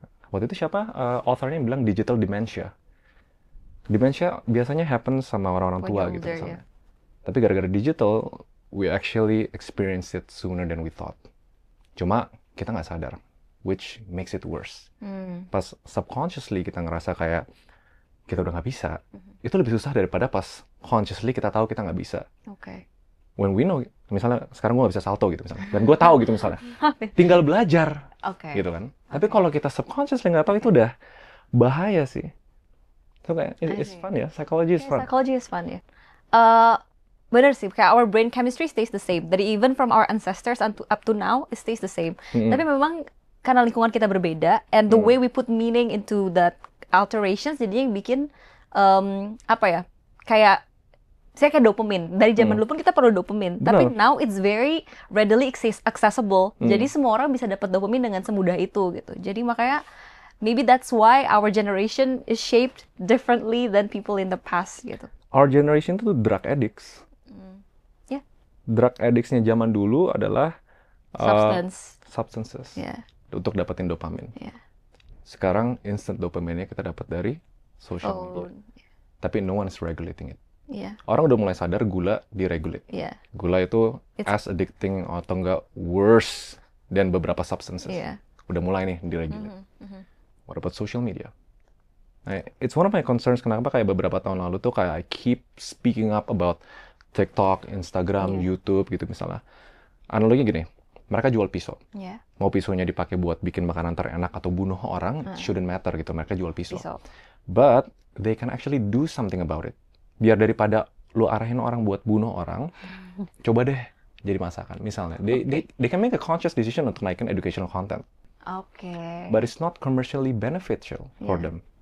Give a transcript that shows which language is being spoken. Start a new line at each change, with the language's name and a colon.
Indonesian: Waktu itu siapa authornya yang bilang digital dementia. Dementia biasanya happen sama orang-orang tua gitu misalnya. Tapi gara-gara digital,
English: we actually experience it sooner than we thought.
Indonesian: Cuma kita nggak sadar,
English: which makes it worse.
Indonesian: Pas subconsciously kita ngerasa kayak kita udah nggak bisa, itu lebih susah daripada pas consciously kita tahu kita nggak bisa.
English: When we know,
Indonesian: misalnya sekarang gue nggak bisa salto gitu misalnya, dan gue tahu gitu misalnya, tinggal belajar, gitu kan. Tapi kalau kita subconsciously nggak tahu itu udah bahaya sih.
English: So kayak it's fun ya, psychology is fun. Psychology is fun ya.
Indonesian: Bener sih, kayak
English: our brain chemistry stays the same. Dari even from our ancestors up to now, it stays the same.
Indonesian: Tapi memang karena lingkungan kita berbeda,
English: and the way we put meaning into that alterations,
Indonesian: jadi yang bikin apa ya, kayak saya kayak dopamin. Dari zaman dulu pun kita perlu dopamin, tapi
English: now it's very readily accessible.
Indonesian: Jadi semua orang bisa dapat dopamin dengan semudah itu gitu. Jadi makanya
English: maybe that's why our generation is shaped differently than people in the past gitu. Our generation itu drug addicts.
Indonesian: Drug addicts-nya zaman dulu adalah substances untuk dapetin dopamin. Sekarang instant dopaminnya kita dapat dari social media. Tapi
English: no one is regulating it.
Indonesian: Orang udah mulai sadar gula diregulate. Gula itu
English: as addicting
Indonesian: atau enggak worse dan beberapa substances. Udah mulai nih diregulate.
English: What about social media?
Indonesian: Nah,
English: it's one of my concerns
Indonesian: kenapa kayak beberapa tahun lalu tuh kayak
English: I keep speaking up about
Indonesian: TikTok, Instagram, YouTube gitu misalnya. Analoginya gini, mereka jual pisau. Mau pisaunya dipakai buat bikin makanan terenak atau bunuh orang,
English: shouldn't matter
Indonesian: gitu. Mereka jual pisau.
English: But they can actually do something about it.
Indonesian: Biar daripada lu arahin orang buat bunuh orang, coba deh jadi masakan.
English: Misalnya, they can make a conscious decision
Indonesian: untuk naikin
English: educational content. But it's not commercially beneficial for them.